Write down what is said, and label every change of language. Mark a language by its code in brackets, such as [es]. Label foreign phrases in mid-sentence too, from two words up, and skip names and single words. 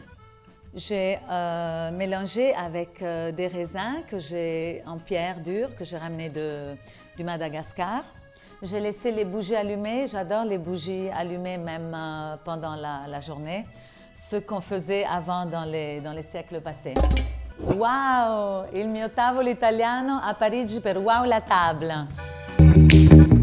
[fr] J'ai mélangé avec des raisins que j'ai en pierre dure, que j'ai ramené du Madagascar. J'ai laissé les bougies allumées. J'adore les bougies allumées même pendant la journée, ce qu'on faisait avant dans les siècles passés. [it] Wow! Il mio tavolo italiano a Parigi per Wow [fr] la table!